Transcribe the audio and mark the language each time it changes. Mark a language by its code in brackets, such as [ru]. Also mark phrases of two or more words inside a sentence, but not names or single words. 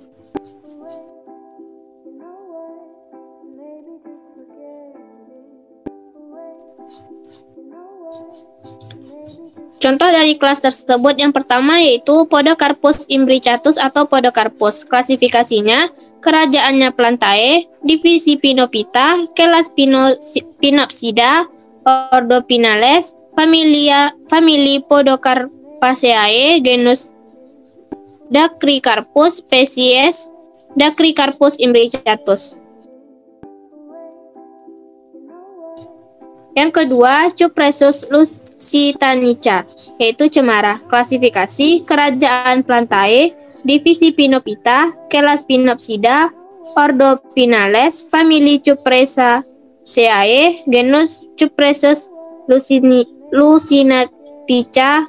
[id] Contoh dari kelas tersebut yang pertama yaitu Podocarpus imbricatus atau Podocarpus. Klasifikasinya, kerajaannya Plantae, divisi Pinophyta, kelas Pinopsida, ordo Pinales, famili Podocarpaceae, genus Dacrycarpus, spesies Dacrycarpus imbricatus. Yang kedua, Cupressus lusitanica, yaitu cemara. Klasifikasi, kerajaan Plantae, divisi Pinophyta, kelas Pinopsida, ordo Pinales, famili Cupressaceae, genus Cupressus lusitanica.